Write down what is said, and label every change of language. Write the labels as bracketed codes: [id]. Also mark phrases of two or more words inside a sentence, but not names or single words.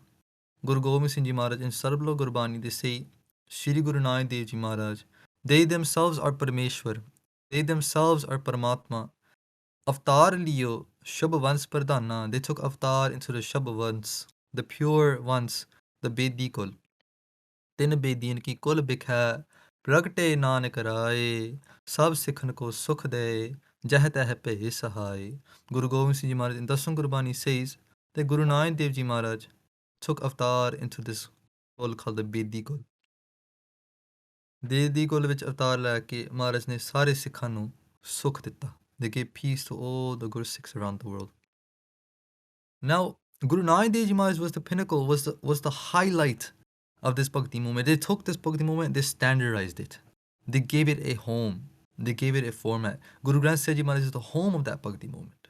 [en] Guru Gobind Singh Ji Maharaj in Sarablo Gurbani, they say, Shri Guru Nanak Dev Ji Maharaj, they themselves are Parameshwar, they themselves are Paramatma. [pa] ਅਵਤਾਰ ਲੀਓ ਸ਼ੁਭ ਵੰਸ ਪ੍ਰਧਾਨਾ, [en] they took avatar into the Shubh Vans, the pure ones, the Bedi Kul. [pa] ਤਿਨ ਬੇਦੀਅਨ ਕੀ ਕੁਲ ਬਿਖਾ, ਪ੍ਰਗਟੇ ਨਾਨਕ ਰਾਏ, ਸਭ ਸਿੱਖਨ ਕੋ ਸੁਖ ਦੇ, ਜਹ ਤਹ ਪੇ ਸਹਾਇ. [en] Guru Gobind Singh Ji Maharaj in Dasam Gurbani says that Guru Nanak Dev Ji Maharaj took avatar into this kul called the Bedi Kul. [pa] ਬੇਦੀ ਕੁਲ ਵਿਚ ਅਵਤਾਰ ਲੈ ਕੇ Maharaj ਨੇ ਸਾਰੇ ਸਿੱਖਾਂ ਨੂੰ ਸੁਖ ਦਿੱਤਾ. [en] They gave peace to all the Guru Sikhs around the world. Now, Guru Nanak Dev Ji Maharaj was the pinnacle, was the highlight of this Bhakti movement. They took this Bhakti movement, they standardized it. They gave it a home. They gave it a format. Guru Granth Sahib Ji Maharaj is the home of that Bhakti movement.